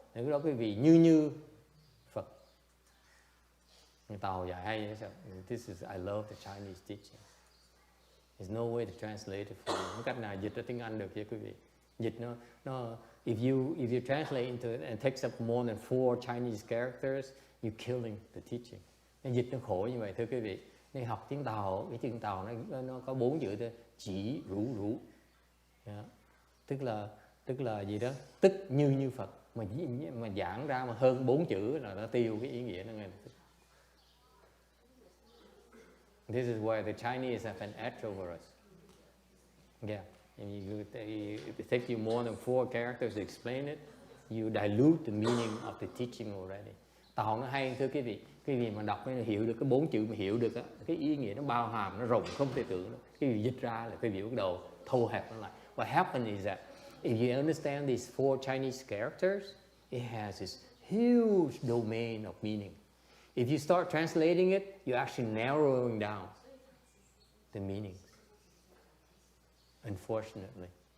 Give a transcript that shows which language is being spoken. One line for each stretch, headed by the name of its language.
Vietnamese: Thì lúc đó quý vị như Phật. Người Tàu dạy hay vậy.
English: This is, I love the Chinese teaching. There's no way to translate it for you.
Vietnamese: Không cách nào dịch ra tiếng Anh được vậy quý vị. Dịch nó
English: if you translate into it and it takes up more than 4 Chinese characters, you're killing the teaching.
Vietnamese: Nên dịch nó khổ như vậy thưa quý vị. Nên học tiếng Tàu, cái tiếng Tàu nó có 4 chữ thôi, chỉ rủ. Yeah. Tức là gì đó, tức như Phật mà giảng ra mà hơn 4 chữ là nó tiêu cái ý nghĩa nó ngay.
English: This is why the Chinese have an edge over us. Yeah, and it takes you more than 4 characters to explain it. You dilute the meaning of the teaching already.
Vietnamese: Tàu nó hay thưa quý vị mà đọc nó hiểu được cái 4 chữ mà hiểu được á, cái ý nghĩa nó bao hàm, nó rộng không thể tưởng đâu. Quý vị dịch ra là quý vị bắt đầu thu hẹp nó lại.
English: What happens is that if you understand these 4 Chinese characters, it has this huge domain of meaning. If you start translating it, you're actually narrowing down the meanings, unfortunately.